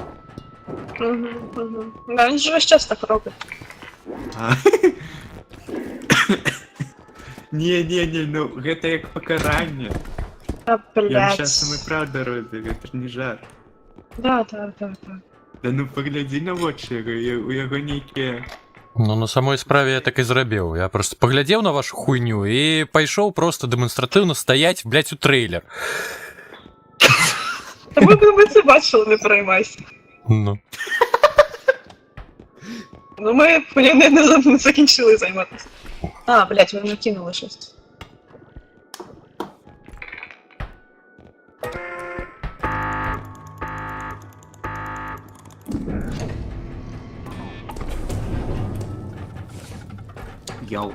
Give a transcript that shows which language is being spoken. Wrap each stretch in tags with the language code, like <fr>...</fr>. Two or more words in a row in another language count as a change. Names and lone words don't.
<uk>Да, він же весь час так робить.</uk> <be>А. Не, ну гэта як покарання. А,</be> <uk>Я блядь. часом і правда робив, це ж не жар. Да. Да ну погляди на вочі,</uk> <be>у яго нейкі... Ну, на самой справе я так і зрабіў. Я просто паглядзеў на вашу хуйню і пайшоў просто дэманстратыўна стаять, блядь, у трейлер.</be> <uk>Та ми це бачили, не переймайся. Ну. Ну ми не закінчили займатися. А, блядь, ви вже кинули щось. Йоу.</uk>